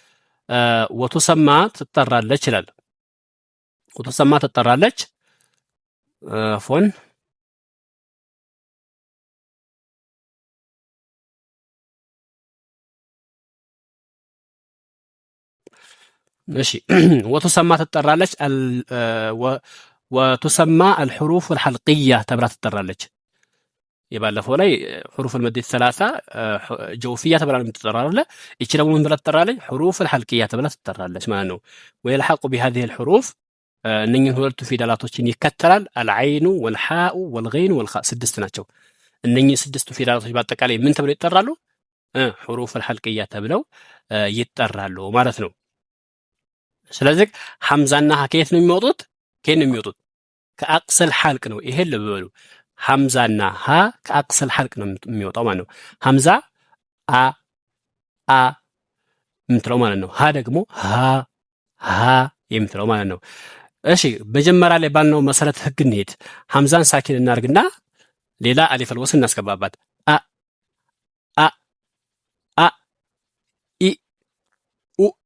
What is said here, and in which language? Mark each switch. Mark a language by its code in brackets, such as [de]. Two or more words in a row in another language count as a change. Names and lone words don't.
[am] ወቱሰማ ትጠራለች ይላል። ወቱሰማ ትጠራለች ፎን እሺ ወቱሰማ ትጠራለች ወቱሰማ [ar] الحروف الحلقية [am] ተብላ ትጠራለች። የባለፈው ላይ [ar] حروف المد الثلاثه جوفيه [am] ተብላ የምትጠራለ እቺ ደግሞ ምን ብላ ትጠራለች? [ar] حروف الحلقية [am] ተብላ ትጠራለች ማለት ነው። [ar] ويلحق بهذه الحروف [am] እነኚህን ሁለቱ ፊደላቶችን ይከተላል። [ar] العين والحاء والغين والخاء [am] ስድስት ናቸው። እነኚህ ስድስቱ ፊደላቶች በአጠቃላይ ምን ተብለው ይጠራሉ? [ar] حروف الحلقية [am] ተብለው ይጠራሉ ማለት ነው። ስለዚህ ሐምዛና ሀ ከየት ነው የሚወጡት? ከየት ነው የሚወጡት? [ar] من أقصى الحلق [am] ነው። ይሄን ልበሉ። ሐምዛና ሀ [ar] من أقصى الحلق [am] ነው የሚወጣው ማለት ነው። ሐምዛ አ የምትለው ማለት ነው። ሀ ደግሞ ሀ የምትለው ማለት ነው። እሺ መጀመሪያ ላይ ባልነው መሰረት ህግ እንሄድ። ሐምዛን ሳኪን እናርግና ሌላ አሊፍ አልወስን እናስገባባት። አ ኢ ኡ